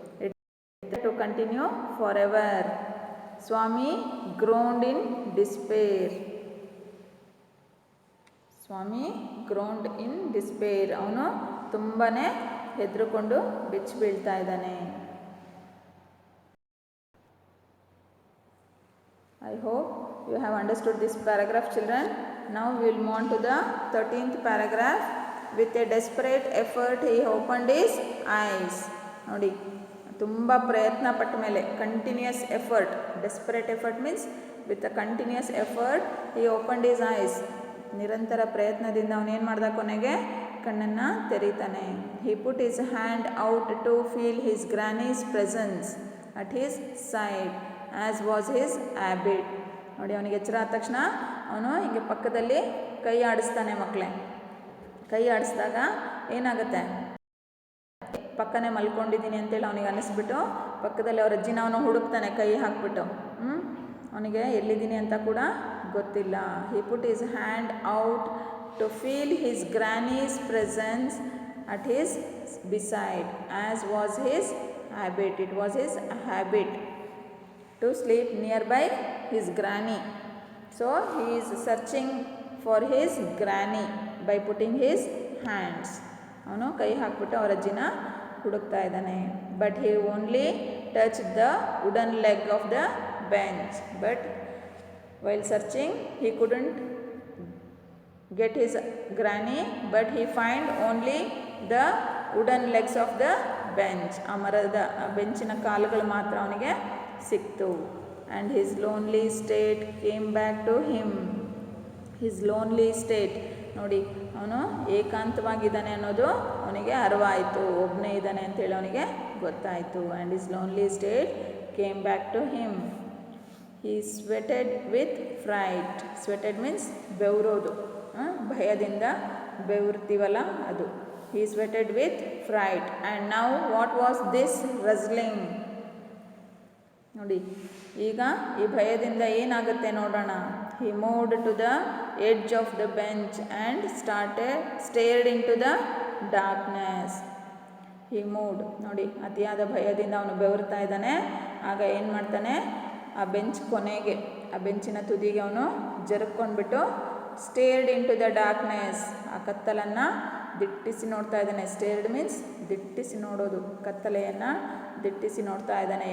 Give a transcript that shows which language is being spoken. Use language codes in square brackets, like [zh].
[en] It to continue forever. Swami groaned in despair. Swami groaned in despair. [kn] ಅವನು ತುಂಬಾ ಹೆದರಿಕೊಂಡು ಬಿಚ್ಚಿ ಬೀಳ್ತಾ ಇದ್ದಾನೆ. [en] I hope you have understood this paragraph, children. Now we will move on to the 13th paragraph. With a desperate effort he opened his eyes. [kn] ನೋಡಿ, ತುಂಬ ಪ್ರಯತ್ನ ಪಟ್ಟ ಮೇಲೆ, continuous effort. [en] Desperate effort means with a continuous effort he opened his eyes. [kn] ನಿರಂತರ ಪ್ರಯತ್ನದಿಂದ ಅವನೇನು ಮಾಡ್ದ? ಕೊನೆಗೆ ಕಣ್ಣನ್ನು ತೆರೀತಾನೆ. [en] he put his hand out to feel his granny's presence at his side as was his habit. [kn] ನೋಡಿ, ಅವನಿಗೆ ಎಚ್ಚರ ಆದ ತಕ್ಷಣ ಅವನು ಹೀಗೆ ಪಕ್ಕದಲ್ಲಿ ಕೈ ಆಡಿಸ್ತಾನೆ. ಮಕ್ಕಳೇ, ಕೈ ಆಡಿಸಿದಾಗ ಏನಾಗುತ್ತೆ? ಪಕ್ಕನೇ ಮಲ್ಕೊಂಡಿದ್ದೀನಿ ಅಂತೇಳಿ ಅವನಿಗೆ ಅನ್ನಿಸ್ಬಿಟ್ಟು ಪಕ್ಕದಲ್ಲಿ ಅವ್ರ ಅಜ್ಜಿನ ಅವನು ಹುಡುಕ್ತಾನೆ ಕೈ ಹಾಕ್ಬಿಟ್ಟು. ಅವನಿಗೆ ಎಲ್ಲಿದ್ದೀನಿ ಅಂತ ಕೂಡ ಗೊತ್ತಿಲ್ಲ. [en] he put his hand out to feel his granny's presence at his beside as was his habit. It was his habit to sleep nearby his granny. So he is searching for his granny by putting his hands. [kn] ಅವನು ಕೈ ಹಾಕ್ಬಿಟ್ಟು ಅವರ ಅಜ್ಜಿನ ಹುಡುಕ್ತಾ ಇದ್ದಾನೆ. [en] but he only touched the wooden leg of the bench. But while searching, he couldn't get his granny, but he find only the wooden legs of the bench. [kn] ಆ ಮರದ ಬೆಂಚಿನ ಕಾಲುಗಳು ಮಾತ್ರ ಅವನಿಗೆ ಸಿಕ್ತು. [en] And his lonely state came back to him. His lonely state, [kn] ನೋಡಿ ಅವನು ಏಕಾಂತವಾಗಿದ್ದಾನೆ ಅನ್ನೋದು ಅವನಿಗೆ ಅರಿವಾಯಿತು. ಒಬ್ಬನೇ ಇದ್ದಾನೆ ಅಂತೇಳಿ ಅವನಿಗೆ ಗೊತ್ತಾಯಿತು. [en] And his lonely state came back to him. He sweated with fright. Sweated means [kn] ಬೆವರೋದು, ಭಯದಿಂದ ಬೆವರ್ತೀವಲ್ಲ ಅದು. [en] He sweated with fright. And now what was this rustling? [kn] ನೋಡಿ ಈಗ ಈ ಭಯದಿಂದ ಏನಾಗುತ್ತೆ ನೋಡೋಣ. [en] He moved to the edge of the bench and stared into the darkness. He moved, [kn] ನೋಡಿ ಅತಿಯಾದ ಭಯದಿಂದ ಅವನು ಬೆವರ್ತಾ ಇದ್ದಾನೆ. ಆಗ ಏನು ಮಾಡ್ತಾನೆ, ಆ ಬೆಂಚ್ ಕೊನೆಗೆ, ಆ ಬೆಂಚಿನ ತುದಿಗೆ ಅವನು ಜರುಕೊಂಡ್ಬಿಟ್ಟು [en] stared into the darkness, [kn] ಆ ಕತ್ತಲನ್ನು ದಿಟ್ಟಿಸಿ ನೋಡ್ತಾ ಇದ್ದಾನೆ. [en] stared means [kn] ದಿಟ್ಟಿಸಿ ನೋಡೋದು, ಕತ್ತಲೆಯನ್ನು ದಿಟ್ಟಿಸಿ ನೋಡ್ತಾ ಇದ್ದಾನೆ.